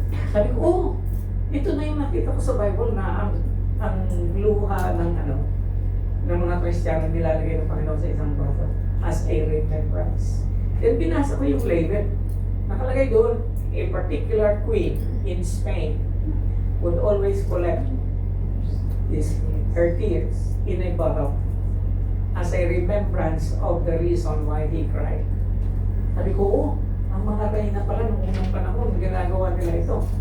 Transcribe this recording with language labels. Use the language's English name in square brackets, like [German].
[Filipino] Sabi ko, oh, ito na yung nakita ko sa Bible na ang luha ng ng mga Kristiyano nilalagay ng Panginoon sa isang bottle [English] as a remembrance. [Filipino] Then binasa ko yung label. Nakalagay doon, [English] a particular queen in Spain would always collect her tears in a bottle as a remembrance of the reason why he cried. [Filipino] Sabi ko, oh, ang mga reyna pala nung unang panahon, ginagawa nila ito.